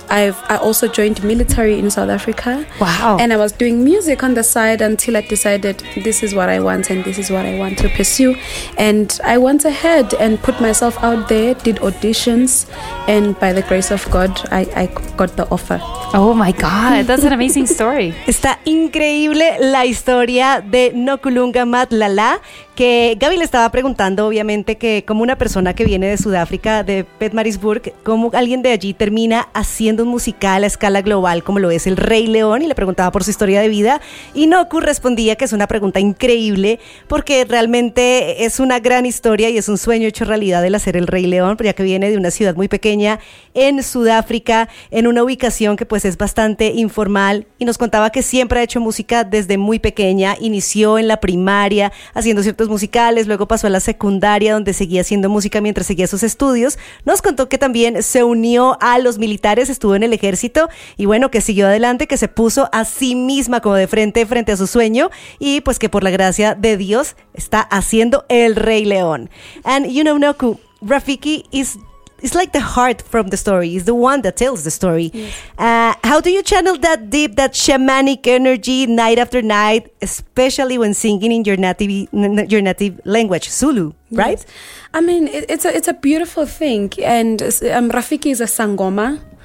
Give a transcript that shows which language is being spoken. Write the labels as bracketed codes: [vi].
[en] I also joined military in South Africa. Wow. And I was doing music on the side until I decided this is what I want and this is what I want to pursue. And I went ahead and put myself out there, did auditions, and by the grace of God, I got the offer. Oh my God, that's an amazing story. [es] Está increíble la historia de Nokulunga Matlala, que Gaby le estaba preguntando, obviamente, que como una persona que viene de Sudáfrica, de Pietermaritzburg, ¿cómo alguien de allí termina haciendo un musical a escala global como lo es El Rey León? Y le preguntaba por su historia de vida. Y Noku respondía que es una pregunta increíble, porque realmente es una gran historia y es un sueño hecho realidad el hacer El Rey León, ya que viene de una ciudad muy pequeña en Sudáfrica, en una ubicación que pues es bastante informal. Y nos contaba que siempre ha hecho música desde muy pequeña, inició en la primaria haciendo ciertos musicales, luego pasó a la secundaria donde seguía haciendo música mientras seguía sus estudios. Nos contó que también se unió a los militares, estuvo en el ejército y bueno, que siguió adelante, que se puso a sí misma como de frente a su sueño y pues que por la gracia de Dios está haciendo El Rey León. [en] And you know, Noku, Rafiki is like the heart from the story, is the one that tells the story. Yes. How do you channel that deep, that shamanic energy night after night, especially when singing in your native language, Zulu, right? Yes. I mean, it's a beautiful thing. And Rafiki is a sangoma.